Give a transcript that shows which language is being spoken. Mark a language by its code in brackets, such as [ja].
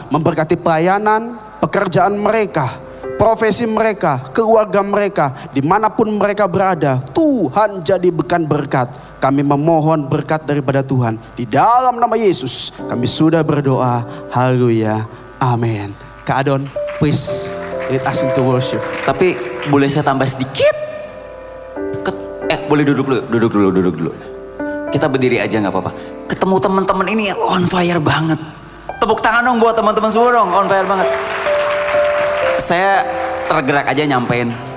[id] Memberkati pelayanan, pekerjaan mereka, profesi mereka, keluarga mereka, dimanapun mereka berada. Tuhan jadikan berkat. Kami memohon berkat daripada Tuhan. Di dalam nama Yesus kami sudah berdoa. Haleluya. Amin. [en] Kak Adon, please lead us into worship. [id] Tapi boleh saya tambah sedikit? Boleh duduk dulu. Kita berdiri aja nggak apa-apa. Ketemu teman-teman ini [en] on fire [id] banget. Tepuk tangan dong buat teman-teman semua dong, on fire banget. Saya tergerak aja nyampein.